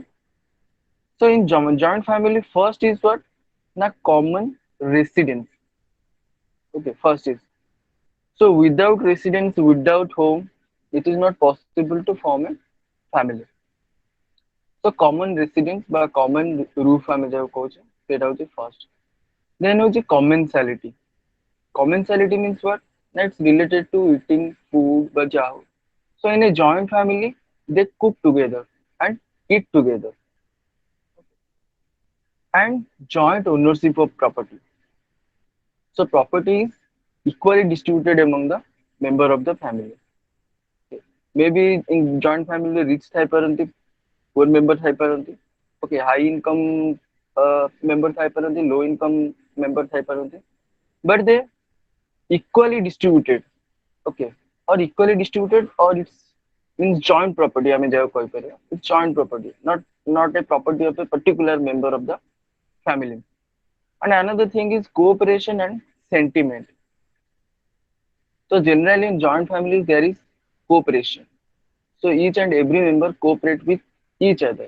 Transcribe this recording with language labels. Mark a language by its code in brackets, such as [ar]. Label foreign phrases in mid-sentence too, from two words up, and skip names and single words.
[en] So in joint family, first is what? Na common residence. Okay, first is. So without residence, without home, it is not possible to form a family. So common residence by common roof [or] ଆମେ ଯାହାକୁ କହୁଛେ ସେଇଟା ହଉଛି [en] first. Then ହଉଛି commensality. Commensality means what? That's related to eating food [or] বা ଯାହା ହଉ. [en] So in a joint family, they cook together and eat together, and joint ownership of property. So property is equally distributed among the member of the family. Okay. Maybe in joint family rich ଥାଇପାରନ୍ତି, poor member ଥାଇପାରନ୍ତି. Okay, high income member ଥାଇପାରନ୍ତି, low income member ଥାଇପାରନ୍ତି. But they equally distributed. Okay, or equally distributed, or it's means joint property [or] ଆମେ ଯାହାକୁ କହିପାରିବା. [en] It's joint property, not a property of a particular member of the family. And another thing is cooperation and sentiment. So generally in joint families there is cooperation. So each and every member cooperate with each other.